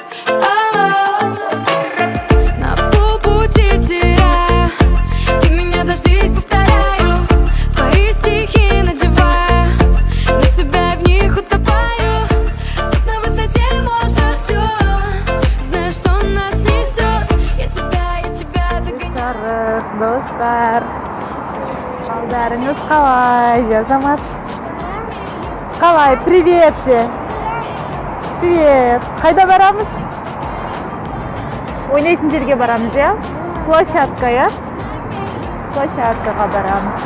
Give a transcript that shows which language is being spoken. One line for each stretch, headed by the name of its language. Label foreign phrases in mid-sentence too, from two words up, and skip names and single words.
Russian: На полпути теряю, ты меня дождись, повторяю. Твои стихи надевая, на себя в них утопаю. Тут на высоте можно все, знаешь, что нас несет. Я тебя догоняю.
Kazakh: Достар, балдарыңыз қалай? Азамат, қалай? Привет де. Привет. Қайда барамыз? Ойнайтын жерге барамыз, я? Площадка, я? Площадкаға барамыз.